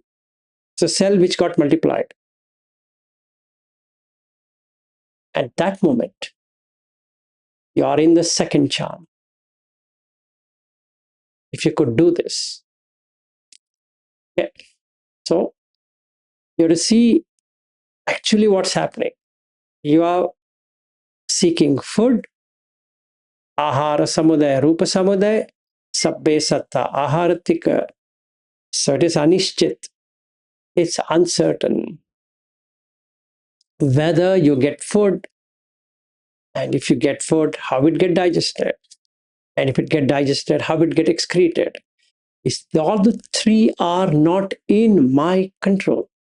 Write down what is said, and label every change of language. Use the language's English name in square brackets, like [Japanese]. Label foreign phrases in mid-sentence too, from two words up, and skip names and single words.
[English] It's a cell which got multiplied. At that moment, you are in the second charm. If you could do this. Okay. So, you have to see actually what's happening. You are seeking food, [Pali] ahara samudaya, rupa samudaya, sabbe satta, aharatika. [English] So it is anishchit. It's uncertain whether you get food, and if you get food, how it get digested, and if it get digested, how it get excreted. All the three are not in my control.